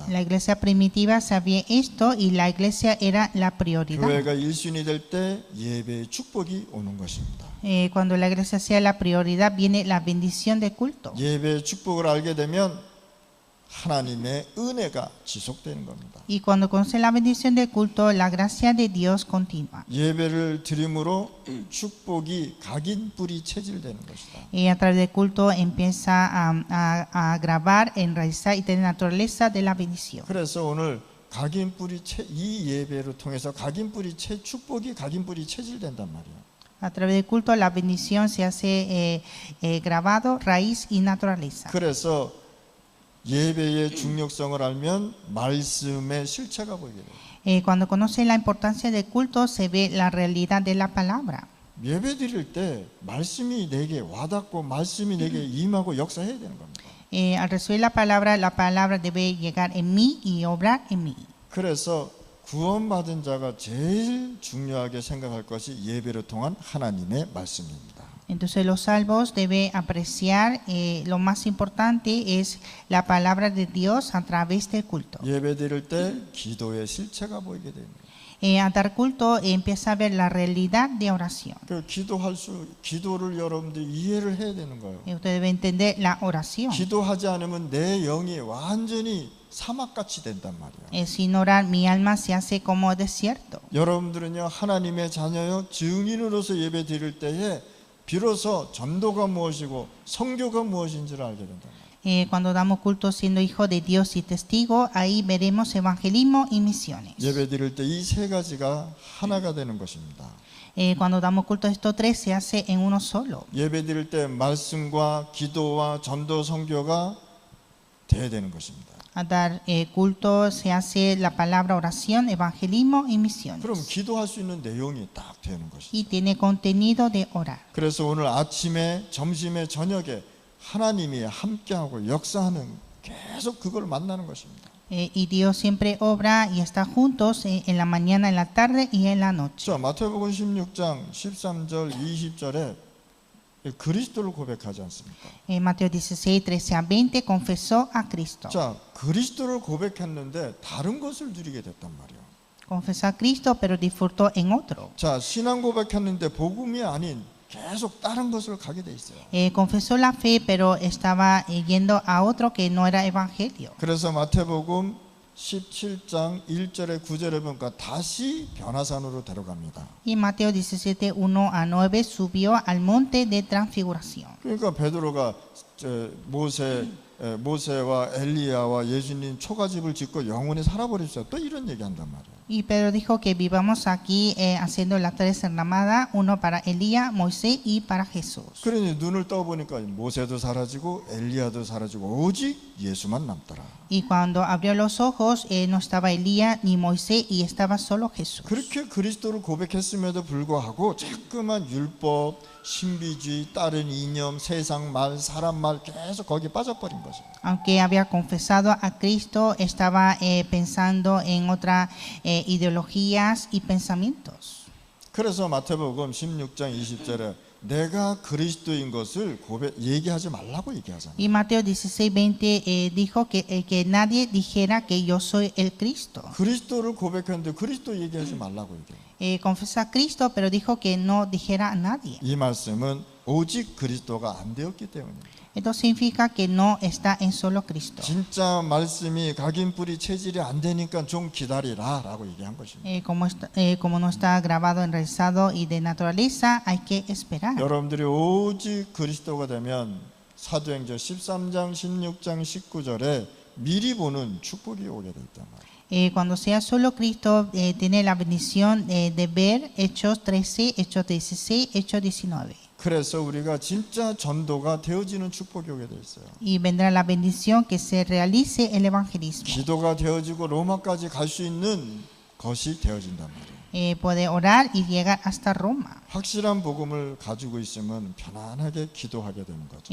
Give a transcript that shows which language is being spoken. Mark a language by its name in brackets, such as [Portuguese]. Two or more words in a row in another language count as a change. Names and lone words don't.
[Spanish] La iglesia primitiva sabía esto y la iglesia era la prioridad. [Korean] 교회가 1순위 될 때 예배의 축복이 오는 것입니다. [Spanish] Cuando la iglesia sea la prioridad, viene la bendición de culto. [Korean] 예배의 축복을 알게 되면 하나님의 은혜가 지속되는 겁니다. [Spanish] Y cuando conoce la bendición del culto, la gracia de Dios continúa. [Korean] 예배를 드림으로 축복이 각인 뿌리 체질되는 것이다. [Spanish] Y a través del culto empieza a grabar, enraizar y tener naturaleza de la bendición. [Korean] 그래서 오늘 각인 뿌리 이 예배를 통해서 각인 뿌리 축복이 각인 뿌리 체질된단 말이에요. [Spanish] A través del culto, la bendición se hace grabado, raíz y naturaleza. [Korean] 그래서 예배의 중요성을 알면 말씀의 실체가 보이게 돼요. [Spanish] Cuando conoce la importancia del culto, se ve la realidad de la palabra. [Korean] 예배 드릴 때 말씀이 내게 와닿고 말씀이 내게 임하고 역사해야 되는 겁니다. [Spanish] Al recibir la palabra debe llegar en mí y obrar en mí. [Korean] 그래서 구원받은 자가 제일 중요하게 생각할 것이 예배를 통한 하나님의 말씀입니다. [Spanish] Entonces los salvos deben apreciar lo más importante es la palabra de Dios a través del culto. [Korean] 예배 드릴 때 기도의 실체가 보이게 됩니다. [Spanish] A dar culto empieza a ver la realidad de oración. [Korean] 그 기도를 여러분들이 이해를 해야 되는 거예요. [Spanish] Usted debe entender la oración. [Korean] 기도하지 않으면 내 영이 완전히 사막같이 된단 말이에요. [Spanish] Sin orar mi alma se hace como desierto. [Korean] 여러분들은요, 하나님의 자녀요, 증인으로서 예배 드릴 때에 비로소 전도가 무엇이고 성교가 무엇인지를 알게 된다. [Spanish] Cuando damos culto siendo hijo de Dios y testigo, ahí veremos evangelismo y misiones. [Korean] 예배 드릴 때 이 세 가지가 하나가 되는 것입니다. [Spanish] Cuando damos culto estos tres se hace en uno solo. [Korean] 예배 드릴 때 말씀과 기도와 전도 성교가 돼야 되는 것입니다. [Spanish] A dar culto se hace la palabra oración, evangelismo y misiones. [Korean] 그럼 기도할 수 있는 내용이 딱 되는 것이죠. [Spanish] Y tiene contenido de orar. [Korean] 그래서 오늘 아침에, 점심에, 저녁에 하나님이 함께하고 역사하는 계속 그걸 만나는 것입니다. [Spanish] Y Dios siempre obra y está juntos en la mañana, en la tarde y en la noche. [Korean] 자, 마태복음 16장 13절 20절에 그리스도를 고백하지 않습니까? [Spanish] Mateo 16, 13 a 20 confesó a Cristo. [Korean] 자, 그리스도를 고백했는데 다른 것을 누리게 됐단 말이에요. [Spanish] Confesó a Cristo, pero disfrutó en otro. [Korean] 자, 신앙 고백했는데 복음이 아닌 계속 다른 것을 가게 돼 있어요. [Spanish] Confesó la fe, pero estaba yendo a otro que no era evangelio. [Korean] 그래서 마태복음 17장 1절에 9절에 보니까 다시 변화산으로 데려갑니다. [Spanish] Y Mateo 17, 1 a 9 subió al monte de transfiguración. [Korean] 그러니까 베드로가 모세와 엘리야와 예수님 초가집을 짓고 영원히 살아버립시다. 또 이런 얘기한단 말이에요. [Spanish] Y Pedro dijo que vivamos aquí haciendo las tres enramadas, uno para Elías, Moisés y para Jesús. [Korean] 그러니 눈을 떠보니까 모세도 사라지고 엘리야도 사라지고 오직 예수만 남더라. [Spanish] Y cuando abrió los ojos, no estaba Elías ni Moisés y estaba solo Jesús. [Korean] 그렇게 그리스도를 고백했음에도 불구하고 자꾸만 율법, 신비주의, 다른 이념, 세상 말, 사람 말 계속 거기에 빠져버린 거죠. [Spanish] Aunque había confesado a Cristo, estaba pensando en otras ideologías y pensamientos. [Korean] 그래서 마태복음 16장 20절에 내가 그리스도인 것을 얘기하지 말라고 얘기하잖아요. [Spanish] Y Mateo 16, 20 dijo que nadie dijera que yo soy el Cristo. [Korean] 그리스도를 고백했는데 그리스도 얘기하지 말라고 얘기해요. [Spanish] Confesó a Cristo, pero dijo que no dijera a nadie. [Korean] 이 말씀은 오직 그리스도가 안 되었기 때문입니다. [Spanish] Esto significa que no está en solo Cristo. [Korean] 진짜 말씀이 각인 뿌리 체질이 안 되니까 좀 기다리라라고 얘기한 것입니다. [Spanish] Como no está grabado, enraizado y de naturaleza, hay que esperar. [Korean] 여러분들이 오직 그리스도가 되면 사도행전 13장, 16장, 19절에 미리 보는 축복이 오게 돼 있단 말이에요. [Spanish] Cuando sea solo Cristo, tiene la bendición de ver Hechos 13, Hechos 16, Hechos 19. [Korean] 그래서 우리가 진짜 전도가 되어지는 축복이 오게 돼 있어요. [Spanish] Y vendrá la bendición que se realice el evangelismo. [Korean] 기도가 되어지고 로마까지 갈 수 있는 것이 되어진단 말이에요. [Spanish] Puede orar y llegar hasta Roma. [Korean] 확실한 복음을 가지고 있으면 편안하게 기도하게 되는 거죠.